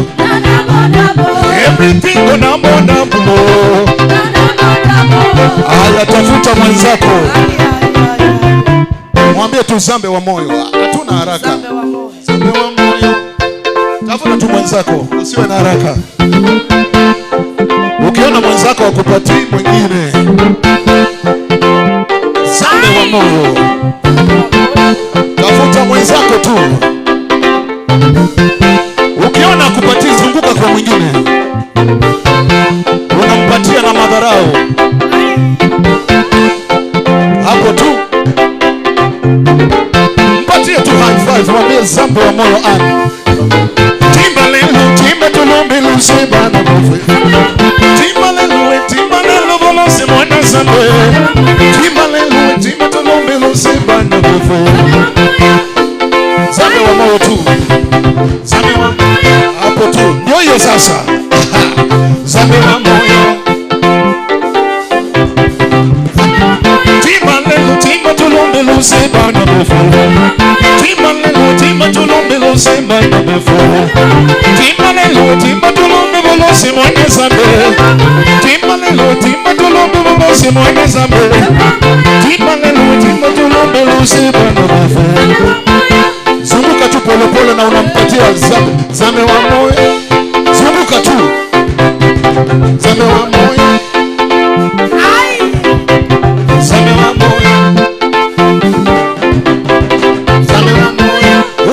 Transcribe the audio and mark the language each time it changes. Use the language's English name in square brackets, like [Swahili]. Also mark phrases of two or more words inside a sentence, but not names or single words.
[English] Everything gonna blow. [Swahili] Aya, tafuta mwenzako. Mwambie tu zambe wa moyo. Hatuna haraka. Zambe wa moyo. Tafuta tu mwenzako, usiwe na haraka. Ukiona mwenzako akupatii mwingine. Zambe wa moyo. Tafuta mwenzako tu. Ukiona akupatii, zunguka kwa mwingine. Unampatia na madharau. Hapo tu. Mpatie tu [English] high five, [Swahili] mwambie zambe wa moyo ani. Timba tulumbilu sebana bofe. Timbalelu volose mwana zambe. Timba tulumbilu sebana bofe. Zambe wa moyo tu. Zambe wa moyo. Hapo tu. Ndio hiyo sasa. Zambe wa moyo. Timba tulumbilu sebana bofe. Timba tulumbilu sebana bofe. Timba tulumbilu volose mwana zambe. Timba tulumbilu volose mwana zambe. Timba tulumbilu sebana bofe. Zunguka tu pole pole na unampatia zame wa moyo. Zunguka tu. Zame wa moyo. Zame wa moyo. Zame wa moyo.